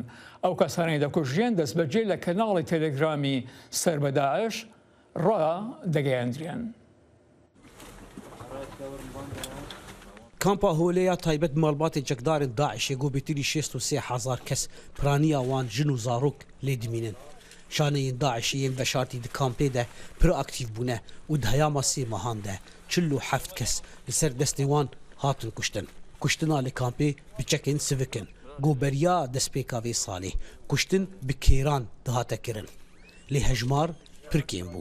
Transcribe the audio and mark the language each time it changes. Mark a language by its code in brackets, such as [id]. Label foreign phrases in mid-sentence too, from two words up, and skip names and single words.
[ckb] ئەو کەسانەی دەکوژێن دەستبەجێ لە کەناڵی تەلێگرامی سەر بە داعش ڕا دەگەیاندرێن. [ku] کامپا هۆلەیە تایبەت ماڵباتی چەکدارن داعشێ گۆبێتری 63,000 کەس پرانییا وان ژن و زارۆک لێ دمینن. شانەیەن داعشیên veşartî di kampê de pir aktiv bûne û di heyama 3 mehan de 47 kes li ser destê wan hatin kuştin. Kuştina li kampê bi çekên sivikin. Goberiya destpêka vê salê kuştin bi kêran dihate kirin. Lê hejmar pir kêm bû.